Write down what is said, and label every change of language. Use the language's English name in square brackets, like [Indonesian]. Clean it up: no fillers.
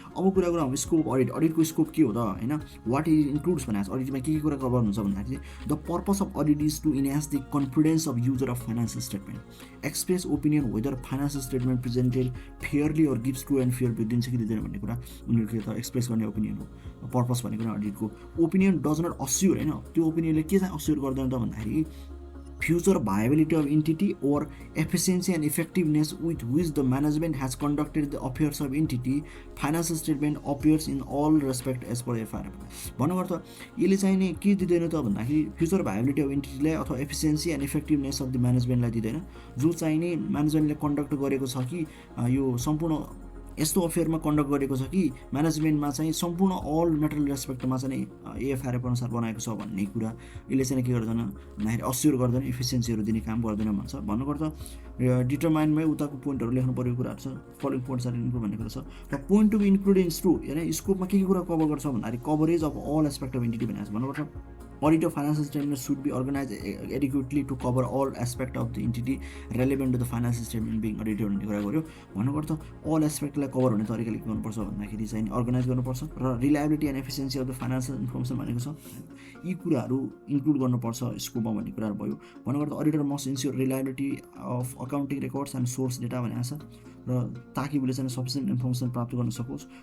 [Nepali] अब कुरा गरौँ स्कोप अडिट। अडिटको स्कोप के हो त होइन, [English] what it includes [Nepali] भनेको अडिटमा के कुरा कभर हुन्छ भन्दाखेरि [English] the purpose of audit is to enhance the confidence of user of financial statement, express opinion whether financial statement presented fairly or gives true and fair [Nepali] दिन्छ कि दिँदैन भन्ने कुरा उनीहरूले त एक्सप्रेस गर्ने ओपिनियन हो। पर्पस भनेको अडिटको ओपिनियन डज नट अस्योर होइन, त्यो ओपिनियनले के चाहिँ अस्योर गर्दैन त भन्दाखेरि [English] future viability of entity or efficiency and effectiveness with which the management has conducted the affairs of entity, financial statement appears in all respect as per FR. [Nepali] भन्नुको अर्थ यसले चाहिँ नि के दिँदैन त भन्दाखेरि [English] future viability of एन्टिटीलाई [Nepali] अथवा efficiency and effectiveness of the म्यानेजमेन्टलाई दिँदैन, जो चाहिँ नि म्यानेजमेन्टले कन्डक्ट गरेको छ कि यो सम्पूर्ण यस्तो अफेयरमा कन्डक्ट गरेको छ कि म्यानेजमेन्टमा चाहिँ सम्पूर्ण अल मेटरल रेस्पेक्टमा चाहिँ एएफआरएफ अनुसार बनाएको छ भन्ने कुरा यसले चाहिँ के गर्दैन भन्दाखेरि अस्योर गर्दैन, इफिसियन्सीहरू दिने काम गर्दैन भन्छ। भन्नुको अर्थ डिटरमाइनमा उताको पोइन्टहरू लेख्नु परेको कुराहरू छ, फलोइङ पोइन्ट्स आर इन्क्लुड भन्ने कुरा छ र point to be included is true होइन स्कोपमा के कुरा कभर गर्छ भन्दाखेरि coverage of all aspect of entity भनेको छ। भन्नुपर्छ [English] audit of financial statement should be organized adequately to cover all aspect of the entity relevant to the financial statement being audited [Nepali] भन्ने कुरा गर्यो। भन्नुको अर्थ अल एस्पेक्टलाई कभर हुने तरिकाले के गर्नुपर्छ भन्दाखेरि चाहिँ अर्गनाइज गर्नुपर्छ र reliability and efficiency of the financial information भनेको छ, यी कुराहरू इन्क्लुड गर्नुपर्छ स्कोपमा भन्ने कुराहरू भयो। भन्नुको अर्थ [English] auditor must ensure reliability of accounting records and source data [Nepali] भनेको छ र ताकि उसले चाहिँ सफिसियन्ट इन्फर्मेसन प्राप्त गर्न सकोस्।